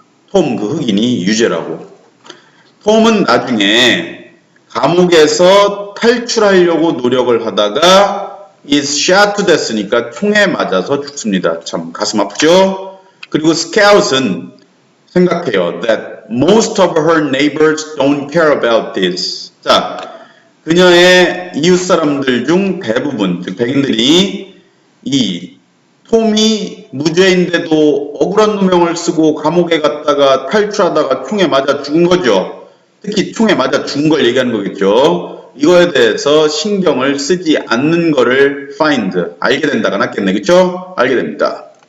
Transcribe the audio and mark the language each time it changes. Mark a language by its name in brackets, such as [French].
[Korean] 톰, 그 흑인이 유죄라고. 톰은 나중에 감옥에서 탈출하려고 노력을 하다가 is shot to death 니까 총에 맞아서 죽습니다. 참 가슴 아프죠? 그리고 스카웃은 생각해요. [English] That most of her neighbors don't care about this. [Korean] 자, 그녀의 이웃 사람들 중 대부분, 즉 백인들이 이 톰이 무죄인데도 억울한 누명을 쓰고 감옥에 갔다가 탈출하다가 총에 맞아 죽은 거죠. 특히 총에 맞아 죽은 걸 얘기하는 거겠죠. 이거에 대해서 신경을 쓰지 않는 거를 find, 알게 된다가 낫겠네. 그쵸? 알게 됩니다.